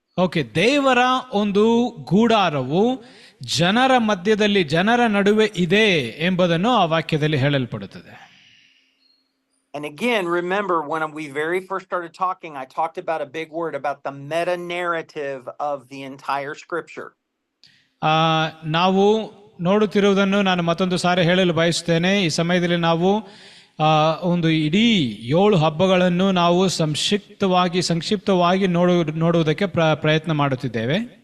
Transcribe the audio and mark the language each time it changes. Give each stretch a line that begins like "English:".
Kannada: Okay, ದೇವರ ಒಂದು ಗೂಡಾರವು ಜನರ ಮಧ್ಯದಲ್ಲಿ, ಜನರ ನಡುವೆ ಇದೆ ಎಂಬುದನ್ನು ಆ ವಾಕ್ಯದಲ್ಲಿ ಹೇಳಲ್ಪಡುತ್ತದೆ.
English: And again, remember when we very first started talking, I talked about a big word about the meta narrative of the entire scripture.
Kannada: ನಾವು ನೋಡುತ್ತಿರುವುದನ್ನು ನಾನು ಮತ್ತೊಂದು ಸಾರಿ ಹೇಳಲು ಬಯಸುತ್ತೇನೆ. ಈ ಸಮಯದಲ್ಲಿ ನಾವು ಒಂದು ಇಡೀ 7 ಹಬ್ಬಗಳನ್ನು ನಾವು ಸಂಕ್ಷಿಪ್ತವಾಗಿ ನೋಡುವುದಕ್ಕೆ ಪ್ರಯತ್ನ ಮಾಡುತ್ತಿದ್ದೇವೆ.